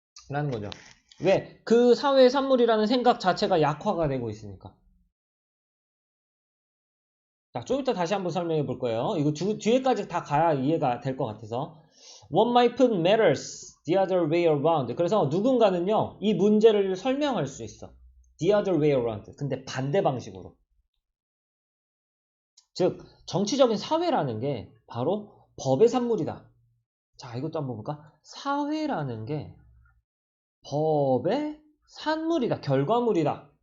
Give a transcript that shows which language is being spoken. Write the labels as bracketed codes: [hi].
[ko] 라는 거죠. 왜? 그 사회의 산물이라는 생각 자체가 약화가 되고 있으니까. 자, 좀 이따 다시 한번 설명해 볼 거예요. 이거 뒤에까지 다 가야 이해가 될 것 같아서. [en] One might put matters the other way around. [ko] 그래서 누군가는요, 이 문제를 설명할 수 있어. [en] The other way around. [ko] 근데 반대 방식으로. 즉, 정치적인 사회라는 게 바로 법의 산물이다. 자, 이것도 한번 볼까? 사회라는 게 법의 산물이다. 결과물이다.